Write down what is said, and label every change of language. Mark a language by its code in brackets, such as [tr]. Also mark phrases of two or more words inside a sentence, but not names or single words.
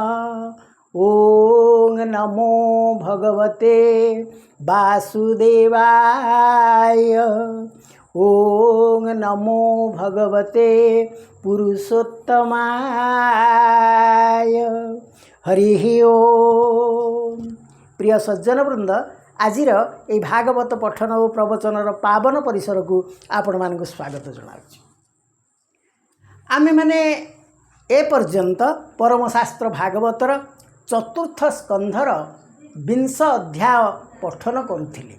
[sa] ओं नमो भगवते वासुदेवाय। ओं नमो भगवते पुरुषोत्तमाय। हरिः ओम। [or] ପ୍ରିୟ ସଜ୍ଜନ ବୃନ୍ଦ, ଆଜିର ଏ ଭାଗବତ ପଠନ ଓ ପ୍ରବଚନର ପାବନ ପରିସର କୁ ଆପଣ ମାନଙ୍କ ସ୍ୱାଗତ ଜଣାଉଁ। ଆମେ ମାନେ ଏ ପର୍ଯ୍ୟନ୍ତ ପରମଶାସ୍ତ୍ର ଭାଗବତର ଚତୁର୍ଥ ସ୍କନ୍ଧର 20 ଅଧ୍ୟାୟ ପଠନ କରିଥିଲେ।